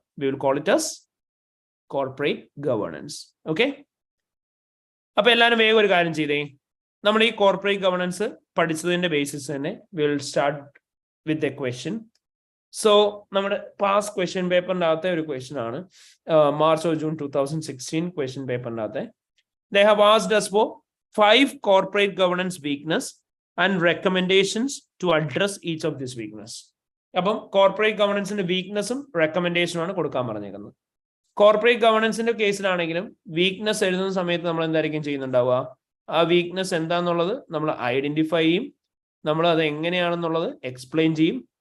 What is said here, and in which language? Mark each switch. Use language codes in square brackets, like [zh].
[en] We will call it as corporate governance. [ml] Okay, അപ്പൊ എല്ലാവരും വേഗം ഒരു കാര്യം ചെയ്തേ. നമ്മൾ ഈ കോർപ്പറേറ്റ് ഗവേണൻസ് പഠിച്ചതിന്റെ ബേസിസ് തന്നെ [en] We will start with a question. [ml] So നമ്മുടെ പാസ് ക്വസ്റ്റ്യൻ പേപ്പറിന്റെ അകത്തെ ഒരു ക്വസ്റ്റ്യൻ ആണ്. മാർച്ച് ഓർ ജൂൺ 2016 ക്വസ്റ്റ്യൻ പേപ്പറിന്റെ അകത്തെ [en] They have asked us for 5 corporate governance weakness and recommendations to address each of this weakness. [ml] അപ്പം corporate ഗവർണൻസിന്റെ വീക്ക്നെസ്സും റെക്കമെൻഡേഷനും ആണ് കൊടുക്കാൻ പറഞ്ഞേക്കുന്നത്. കോർപ്പറേറ്റ് ഗവർണൻസിന്റെ കേസിലാണെങ്കിലും വീക്ക്നെസ് എഴുതുന്ന സമയത്ത് നമ്മൾ എന്തായിരിക്കും ചെയ്യുന്നുണ്ടാവുക? ആ വീക്ക്നെസ് എന്താന്നുള്ളത് നമ്മൾ ഐഡന്റിഫൈ ചെയ്യും, നമ്മൾ അത് എങ്ങനെയാണെന്നുള്ളത് എക്സ്പ്ലെയിൻ ചെയ്യും.